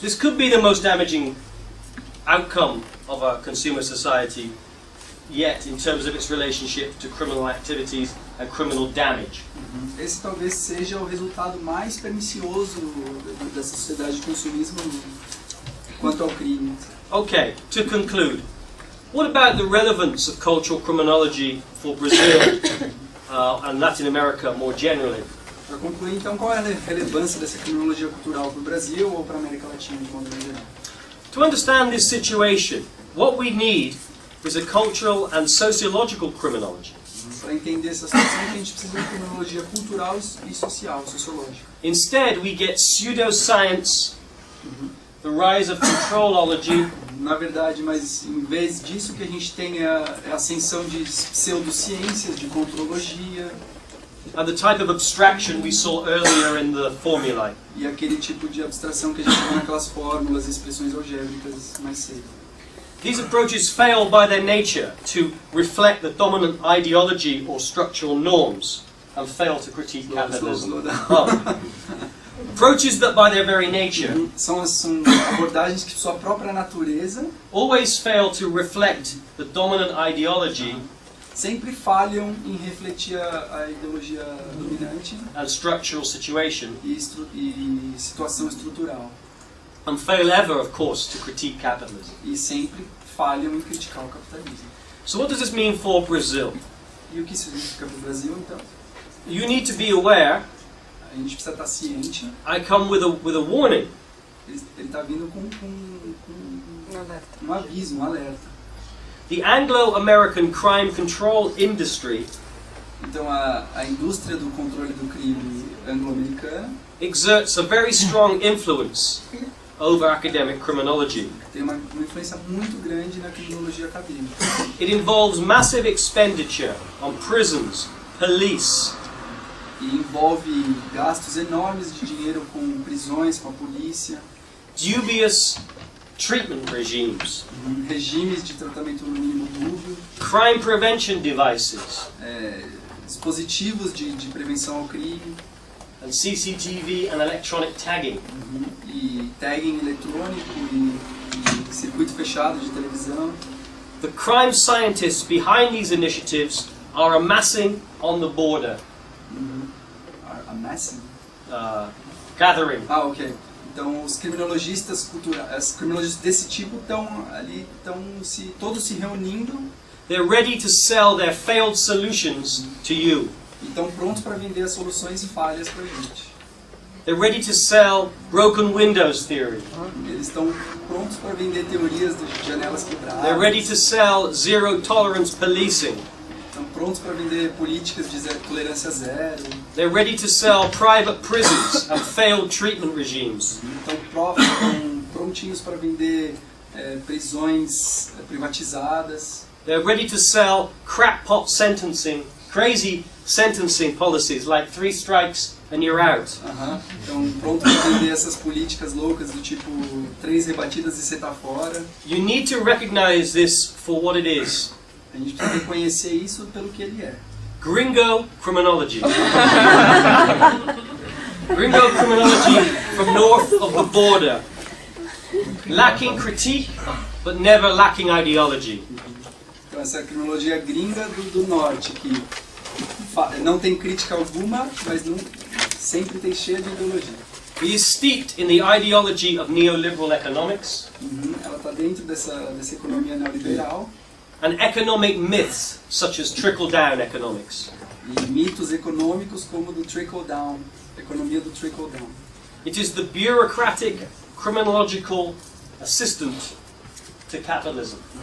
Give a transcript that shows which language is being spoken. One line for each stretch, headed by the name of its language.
English: This could be the most damaging outcome of a consumer society yet in terms of its relationship to criminal activities and criminal damage.
Portuguese: Esse talvez seja o resultado mais pernicioso dessa sociedade de consumismo quanto ao crime.
English: Okay, to conclude, what about the relevance of cultural criminology for Brazil and Latin America more generally?
Portuguese: Para concluir, então, qual é a relevância dessa criminologia cultural para o Brasil ou para a América Latina de modo geral?
English: To understand this situation, what we need is a cultural and sociological criminology.
Portuguese: Para entender essa situação, a gente precisa de uma criminologia cultural e social, sociológica.
English: Instead, we get pseudoscience, the rise of controlology,
Portuguese: Na verdade, mas em vez disso, o que a gente tem é a ascensão de pseudociências, de contrologia,
English: and the type of abstraction we saw earlier in the formulae.
Portuguese: e aquele tipo de abstração que a gente vê naquelas fórmulas e expressões algébricas mais cedo.
English: These approaches fail by their nature to reflect the dominant ideology or structural norms and fail to critique capitalism. Slow down. Oh. Approaches that by their very nature
Portuguese: São abordagens que, por sua própria natureza,
English: always fail to reflect the dominant ideology
Portuguese: sempre falham em refletir a ideologia dominante
English: and structural situation,
Portuguese: e situação estrutural.
English: and fail ever, of course, to critique capitalism.
Portuguese: E sempre falham em criticar o capitalismo.
English: So what does this mean for Brazil?
Portuguese: E o que isso significa para o Brasil, então?
English: You need to be aware.
Portuguese: A gente precisa estar ciente.
English: I come with a warning.
Portuguese: Ele está vindo com um aviso, um alerta.
English: The Anglo-American crime control industry
Portuguese: Então a indústria do controle do crime anglo-americana
English: exerts a very strong influence over academic criminology.
Portuguese: tem uma influência muito grande na criminologia acadêmica.
English: It involves massive expenditure on prisons, police,
Portuguese: E envolve gastos enormes de dinheiro com prisões, com a polícia,
English: dubious treatment regimes,
Portuguese: regimes de tratamento no mínimo dúbio,
English: crime prevention devices,
Portuguese: dispositivos de prevenção ao crime,
English: and CCTV and electronic tagging.
Portuguese: e tagging eletrônico e circuito fechado de televisão.
English: The crime scientists behind these initiatives are amassing on the border, Amassing? gathering. Ah, ok.
Portuguese: Então os criminologistas culturais, os criminologistas desse tipo estão ali, todos se reunindo
English: They're ready to sell their failed solutions to you.
Portuguese: e estão prontos para vender as soluções falhas para a gente.
English: They're ready to sell broken windows theory.
Portuguese: Eles estão prontos para vender teorias de janelas quebradas.
English: They're ready to sell zero tolerance policing.
Portuguese: Estão prontos para vender políticas de tolerância zero.
English: They're ready to sell private prisons and failed treatment regimes.
Portuguese: Estão prontinhos para vender prisões privatizadas.
English: They're ready to sell crackpot sentencing, crazy sentencing policies like 3 strikes and you're out.
Portuguese: Estão prontos para vender essas políticas loucas do tipo 3 rebatidas e você tá fora.
English: You need to recognize this for what it is.
Portuguese: A gente precisa reconhecer isso pelo que ele é.
English: Gringo criminology. Gringo criminology from north of the border. Lacking critique, but never lacking ideology.
Portuguese: Então essa é a criminologia gringa do norte, que não tem crítica alguma, mas sempre tem cheia de ideologia.
English: He is steeped in the ideology of neoliberal economics.
Portuguese: Ela está dentro dessa economia neoliberal.
English: And economic myths such as trickle-down economics.
Portuguese: E mitos econômicos como do trickle-down, economia do trickle-down.
English: It is the bureaucratic, criminological assistant to capitalism.